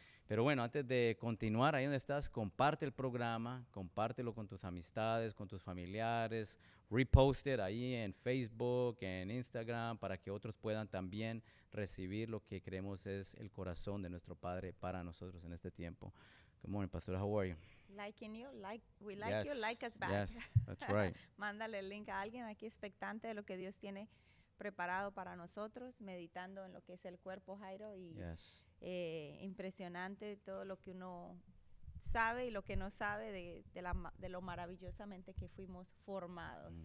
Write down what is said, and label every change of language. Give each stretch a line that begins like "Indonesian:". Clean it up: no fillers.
Spanish: Pero bueno, antes de continuar, ahí donde estás, comparte el programa, compártelo con tus amistades, con tus familiares,
English: repost it
Spanish: ahí en Facebook, en Instagram, para que otros puedan también recibir lo que creemos es el corazón de nuestro Padre para nosotros en este tiempo.
English: Good morning, Pastor. How are you? Liking you, we like you, like us Yes, back. yes, that's right.
Spanish: Mándale el link a alguien aquí expectante de lo que Dios tiene preparado para nosotros, meditando en lo que es el cuerpo, Jairo, y
English: Yes.
Spanish: impresionante todo lo que uno sabe y lo que no sabe de lo maravillosamente que fuimos formados.